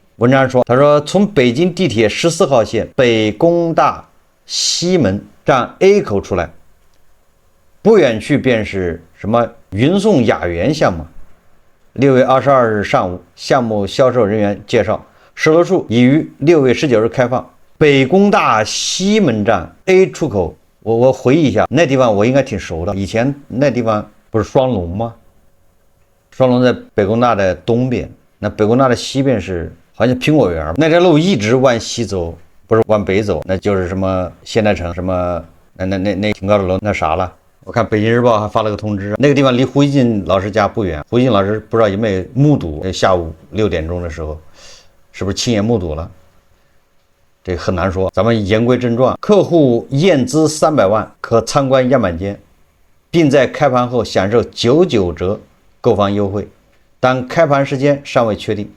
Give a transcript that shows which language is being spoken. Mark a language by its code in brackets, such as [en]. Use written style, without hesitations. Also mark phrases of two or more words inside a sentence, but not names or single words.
[zh] 文章說，他說從北京地鐵14號線北工大西門站 A 口出來，不遠處便是什麼雲頌雅園項目。6月22日上午，項目銷售人員介紹，售樓處已於6月19日開放。北工大西門站 A 出口，我回憶一下，那地方我應該挺熟的。以前那地方不是雙龍嗎？雙龍在北工大的東邊，那北工大的西邊是好像蘋果園。那条路一直往西走，不是往北走，那就是什麼现代城，什麼那挺高的楼，那啥了。我看北京日報還發了個通知，那個地方離胡锡進老師家不遠。胡锡進老師不知道有沒有目睹下午6點鐘的時候，是不是親眼目睹了？這很難說。咱們言歸正傳，客戶驗資300萬可參觀樣板間，並在開盤後享受99折購房優惠，但開盤時間尚未確定。